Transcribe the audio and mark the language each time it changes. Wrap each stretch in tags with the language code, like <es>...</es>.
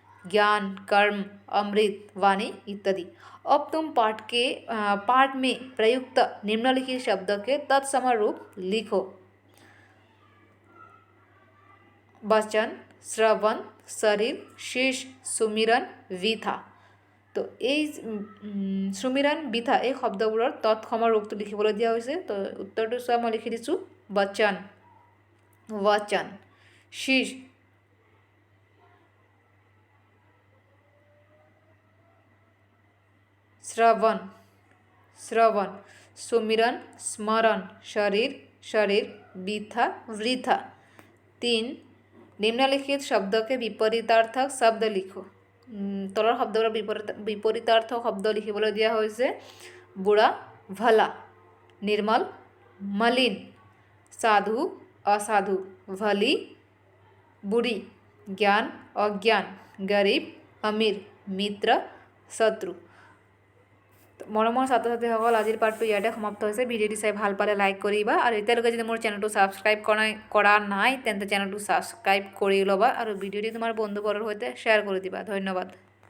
<hi>ज्ञान कर्म अमृत वाणी इत्यादि। अब तुम पाठ में प्रयुक्त निम्नलिखित शब्द के तत्सम रूप लिखो। वचन, श्रवण, शरीर, शीश, सुमिरन, विथा।</hi> <as>तो এই সুমিৰণ বিথা এই শব্দবোৰৰ তৎসমৰ ৰূপটো লিখিবলৈ দিয়া হৈছে। তো উত্তৰটো চোৱা, মই লিখি দিছোঁ বচন, वचन, शीश, श्रवण, श्रवण, सुमिरन, स्मरण, शरीर, शरीर, विथा, वृथा।</as> <hi>3 निम्नलिखित शब्द के विपरीतार्थक शब्द लिखो।</hi> <as>तলৰ শব্দৰ विपरीतार्थक शब्द লিখিবলৈ দিয়া হৈছে বুঢ়া ভলা, निर्मल मलिन, साधु असाधु, भली बुरी, ज्ञान अज्ञान, गरीब अमीर, मित्र शत्रु। মৰমৰ ছাত্ৰ ছাত্ৰীসকল, আজিৰ পাঠটো ইয়াতে সমাপ্ত হৈছে। ভিডিঅ'টি চাই ভাল পালে লাইক কৰিবা, আৰু এতিয়ালৈকে যদি মোৰ চেনেলটো ছাবস্ক্ৰাইব কৰা নাই তেন্তে চেনেলটো ছাবস্ক্ৰাইব কৰি ল'বা, আৰু ভিডিঅ'টি তোমাৰ বন্ধুবৰ্গৰ সৈতে শ্বেয়াৰ কৰি দিবা। ধন্যবাদ।</as>